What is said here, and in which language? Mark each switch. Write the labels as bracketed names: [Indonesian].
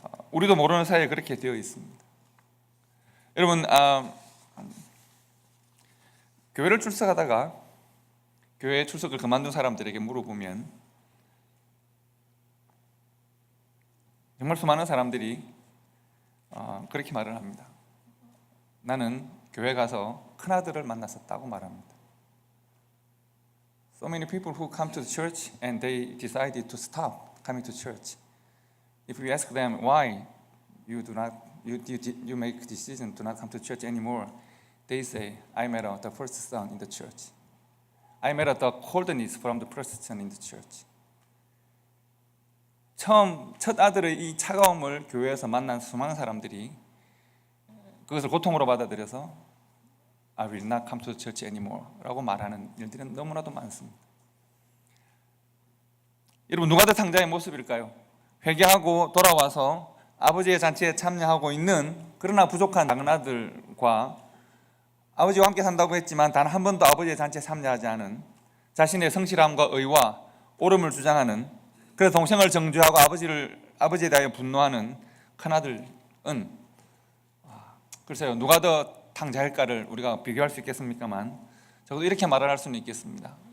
[Korean] 우리도 모르는 사이에 그렇게 되어 있습니다. 여러분, 교회를 출석하다가 교회 출석을 그만둔 사람들에게 물어보면 정말 수많은 사람들이 그렇게 말을 합니다. 나는 교회 가서 큰아들을 만났었다고 말합니다. [English] So many people who come to the church and they decided to stop coming to church. If you ask them why you make decision to not come to church anymore, they say, I met the first son in the church. I met the coldness from the first son in the church. [Korean] 첫 아들의 이 차가움을 교회에서 만난 수많은 사람들이 그것을 고통으로 받아들여서 [English] I will not come to the church anymore [Korean] 라고 말하는 일들은 너무나도 많습니다. 여러분, 누가 더 탕자의 모습일까요? 회개하고 돌아와서 아버지의 잔치에 참여하고 있는 그러나 부족한 작은 아들과 아버지와 함께 산다고 했지만 단 한 번도 아버지의 잔치에 참여하지 않은 자신의 성실함과 의와 옳음을 주장하는, 그래서 동생을 정죄하고 아버지에 대하여 분노하는 큰아들은 글쎄요, 누가 더 탕자일까를 우리가 비교할 수 있겠습니까만 적어도 이렇게 말을 할 수는 있겠습니다.